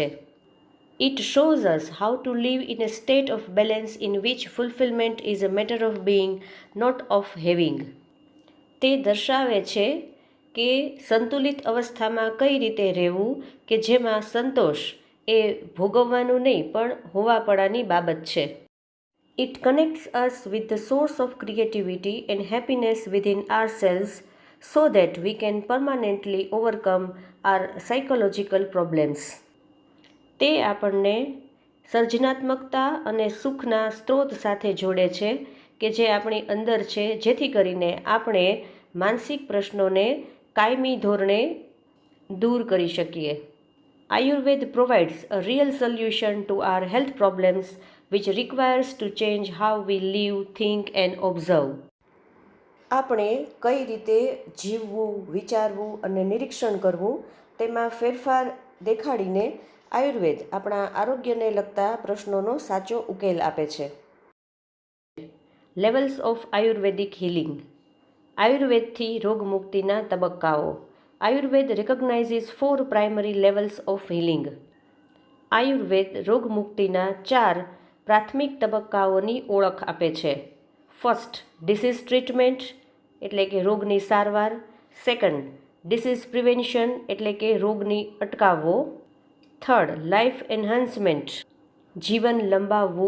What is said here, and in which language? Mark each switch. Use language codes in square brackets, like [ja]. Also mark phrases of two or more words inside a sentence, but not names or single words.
[en] It shows us how to live in a state of balance in which fulfillment is a matter of being, not of having. [gu] તે દર્શાવે છે કે સંતુલિત અવસ્થામાં કઈ રીતે રહેવું કે જેમાં સંતોષ એ ભોગવવાનું નહીં પણ હોવાપણાની બાબત છે. [en] It connects us with the source of creativity and happiness within ourselves so that we can permanently overcome our psychological problems. [gu] તે આપણને સર્જનાત્મકતા અને સુખના સ્ત્રોત સાથે જોડે છે કે જે આપણી અંદર છે, જેથી કરીને આપણે માનસિક પ્રશ્નોને કાયમી ધોરણે દૂર કરી શકીએ. [en] આયુર્વેદ provides a real solution to our health problems which requires to change how we live, think and observe. [gu] આપણે કઈ રીતે જીવવું, વિચારવું અને નિરીક્ષણ કરવું તેમાં ફેરફાર દેખાડીને આયુર્વેદ આપણા આરોગ્યને લગતા પ્રશ્નોનો સાચો ઉકેલ આપે છે. [en] Levels of Ayurvedic healing. [gu] આયુર્વેદથી રોગમુક્તિના તબક્કાઓ. [en] આયુર્વેદ recognizes 4 primary levels of healing. [gu] આયુર્વેદ રોગમુક્તિના 4 પ્રાથમિક તબક્કાઓની ઓળખ આપે છે. [en] First, disease treatment [gu] એટલે કે રોગની સારવાર. [en] Second, disease prevention [gu] એટલે કે રોગની અટકાવવો. [en] Third, life enhancement [gu] જીવન લંબાવવું.